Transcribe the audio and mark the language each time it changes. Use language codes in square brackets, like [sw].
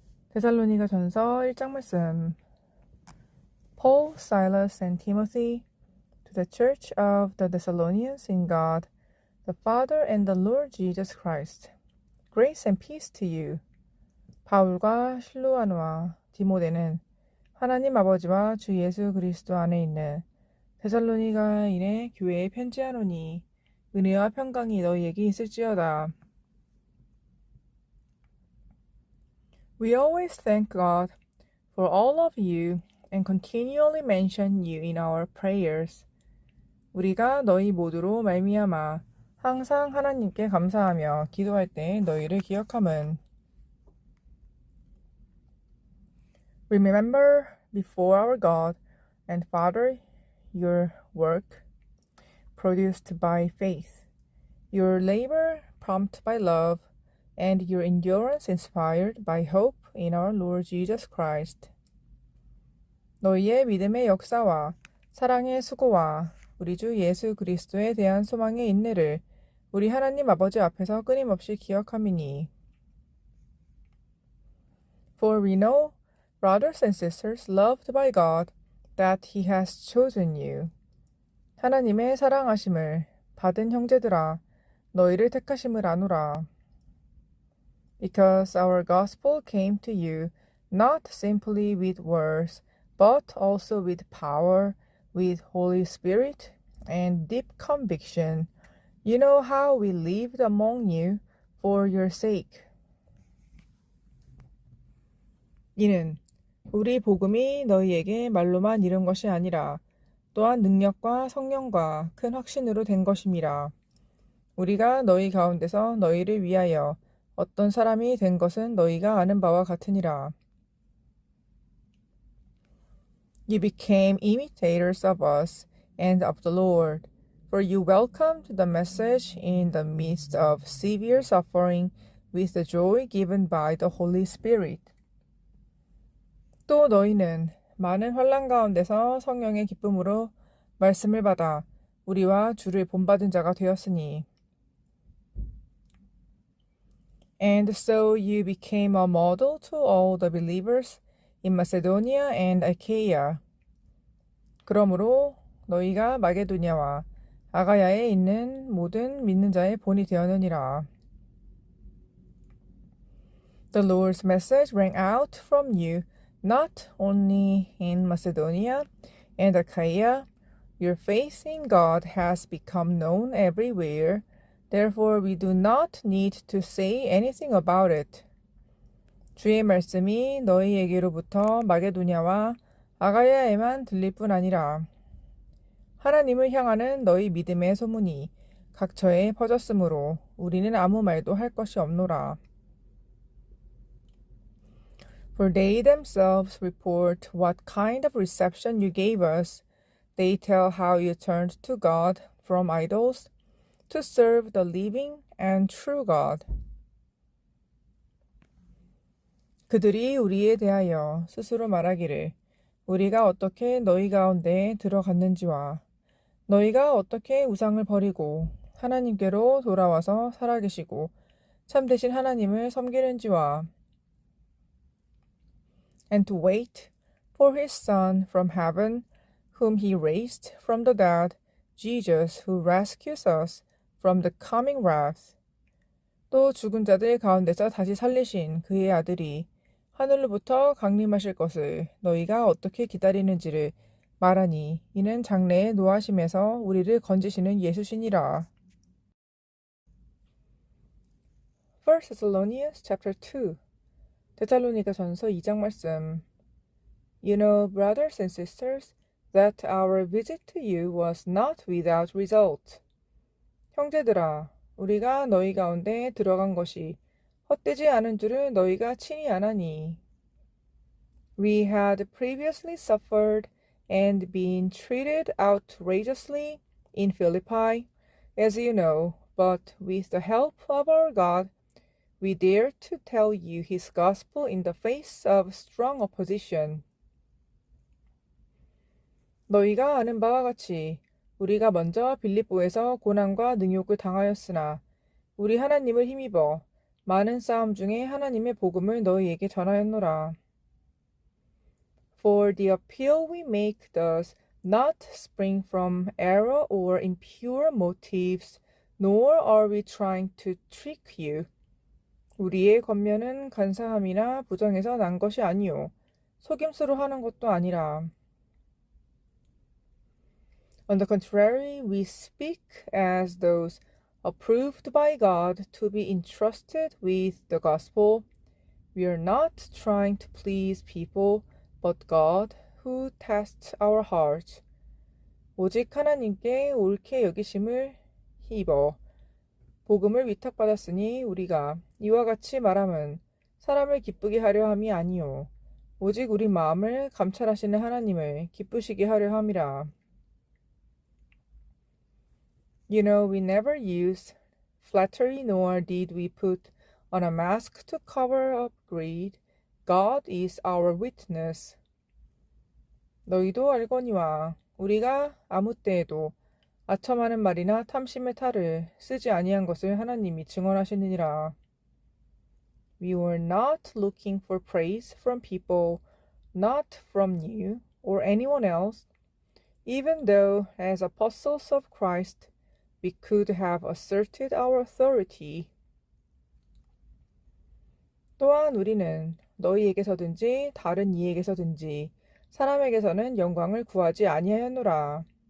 [ko] 데살로니가 전서 1장 말씀. [en] Paul, Silas, and Timothy, to the church of the Thessalonians in God, the Father and the Lord Jesus Christ. Grace and peace to you. [ko] 바울과 실루아노와 디모데는 하나님 아버지와 주 예수 그리스도 안에 있는 데살로니가인의 교회에 편지하노니 은혜와 평강이 너희에게 있을지어다. [en] We always thank God for all of you and continually mention you in our prayers. [ko] 우리가 너희 모두로 말미암아 항상 하나님께 감사하며 기도할 때 너희를 기억함은 [en] Remember before our God and Father your work produced by faith, your labor prompted by love, and your endurance inspired by hope in our Lord Jesus Christ. [ko] 너희의 믿음의 역사와 사랑의 수고와 우리 주 예수 그리스도에 대한 소망의 인내를 우리 하나님 아버지 앞에서 끊임없이 기억함이니. [en] For we know, brothers and sisters loved by God, that He has chosen you. [ko] 하나님의 사랑하심을 받은 형제들아, 너희를 택하심을 아노라. [en] Because our gospel came to you not simply with words, but also with power, with Holy Spirit, and deep conviction. You know how we lived among you for your sake. [ko] 이는 우리 복음이 너희에게 말로만 이른 것이 아니라 또한 능력과 성령과 큰 확신으로 된 것임이라. 우리가 너희 가운데서 너희를 위하여 어떤 사람이 된 것은 너희가 아는 바와 같으니라. [en] You became imitators of us and of the Lord, for you welcomed the message in the midst of severe suffering with the joy given by the Holy Spirit. [ko] 또 너희는 많은 환난 가운데서 성령의 기쁨으로 말씀을 받아 우리와 주를 본받은 자가 되었으니. [en] And so you became a model to all the believers in Macedonia and Achaia. [ko] 그러므로 너희가 마게도냐와 아가야에 있는 모든 믿는 자의 본이 되었느니라. [en] The Lord's message rang out from you not only in Macedonia and Achaia. Your faith in God has become known everywhere. Therefore, we do not need to say anything about it. [ko] 주의 말씀이 너희에게로부터 마게도냐와 아가야에만 들릴 뿐 아니라 하나님을 향하는 너희 믿음의 소문이 각처에 퍼졌으므로 우리는 아무 말도 할 것이 없노라. [en] For they themselves report what kind of reception you gave us. They tell how you turned to God from idols to serve the living and true God. [ko] 그들이 우리에 대하여 스스로 말하기를 우리가 어떻게 너희 가운데에 들어갔는지와 너희가 어떻게 우상을 버리고 하나님께로 돌아와서 살아계시고 참되신 하나님을 섬기는지와 [en] and to wait for his Son from heaven, whom he raised from the dead, Jesus, who rescues us from the coming wrath. [ko] 또 죽은 자들 가운데서 다시 살리신 그의 아들이 하늘로부터 강림하실 것을 너희가 어떻게 기다리는지를 말하니 이는 장래의 노하심에서 우리를 건지시는 예수시니라. [en] First Thessalonians chapter 2. [ko] 데살로니가 전서 2장 말씀. [en] You know, brothers and sisters, that our visit to you was not without result. [ko] 형제들아, 우리가 너희 가운데 들어간 것이 헛되지 않은 줄을 너희가 친히 아나니. [en] We had previously suffered and been treated outrageously in Philippi, as you know, but with the help of our God, we dare to tell you his gospel in the face of strong opposition. [ko] 너희가 아는 바와 같이 우리가 먼저 빌립보에서 고난과 능욕을 당하였으나 우리 하나님을 힘입어 많은 싸움 중에 하나님의 복음을 너희에게 전하였노라. [en] For the appeal we make does not spring from error or impure motives, nor are we trying to trick you. [ko] 우리의 권면은 간사함이나 부정에서 난 것이 아니요 속임수로 하는 것도 아니라. [en] On the contrary, we speak as those approved by God to be entrusted with the gospel. We are not trying to please people, but God, who tests our hearts. [ko] 오직 하나님께 옳게 여기심을 입어 복음을 위탁받았으니 우리가 이와 같이 말함은 사람을 기쁘게 하려 함이 아니요 오직 우리 마음을 감찰하시는 하나님을 기쁘시게 하려 함이라. [en] You know, we never used flattery, nor did we put on a mask to cover up greed. God is our witness. [ko] 너희도 알거니와 우리가 아무 때에도 아첨하는 말이나 탐심의 탈을 쓰지 아니한 것을 하나님이 증언하시느니라. [en] We were not looking for praise from people, not from you or anyone else, even though as apostles of Christ we could have asserted our authority. [ko] 또한 우리는 너희에게서든지 다른 이에게서든지 사람에게서는 영광을 구하지 아니하였노라.